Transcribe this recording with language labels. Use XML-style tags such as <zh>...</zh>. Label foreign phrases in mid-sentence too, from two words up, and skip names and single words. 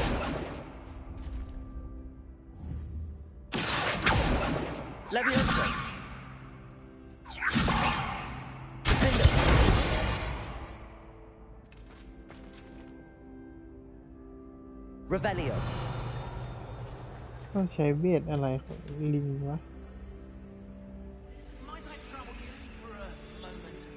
<th>Levioso. Defendo. Revelio. ต้องใช้เวทอะไรของลิงวะ</th> <en>Might I trouble you for a moment?</en>